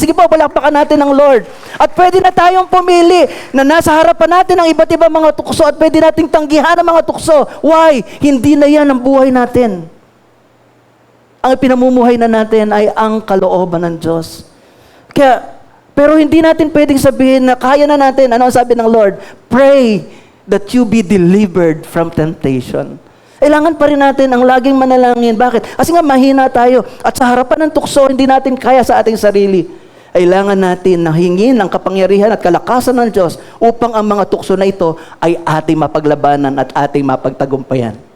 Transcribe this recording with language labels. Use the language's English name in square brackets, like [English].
[Filipino] Sige po, palakpakan natin ang Lord. At pwede na tayong pumili na nasa harapan natin ang iba't ibang mga tukso at pwede nating tanggihan ang mga tukso. Why? Hindi na yan ang buhay natin. Ang pinamumuhay na natin ay ang kalooban ng Diyos. Pero hindi natin pwedeng sabihin na kaya na natin. Ano ang sabi ng Lord? [English] Pray that you be delivered from temptation. [Filipino] Kailangan pa rin natin ang laging manalangin. Bakit? Kasi nga mahina tayo. At sa harapan ng tukso, hindi natin kaya sa ating sarili. Kailangan natin na hingin ang kapangyarihan at kalakasan ng Diyos upang ang mga tukso na ito ay ating mapaglabanan at ating mapagtagumpayan.